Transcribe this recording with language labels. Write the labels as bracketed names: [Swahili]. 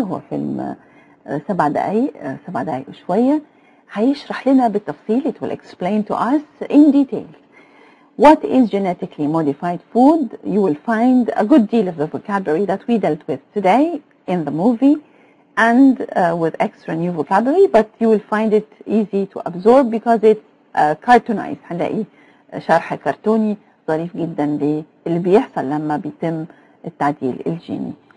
[Arabic] هو فيلم 7 دقايق وشوية، هيشرح لنا بالتفصيل. [English] It will explain to us in detail what is genetically modified food. You will find a good deal of the vocabulary that we dealt with today in the movie and with extra new vocabulary, but you will find it easy to absorb because it's cartoonized. [Arabic] هنلاقي شرح كرتوني ظريف جدا للي بيحصل لما بيتم التعديل الجيني.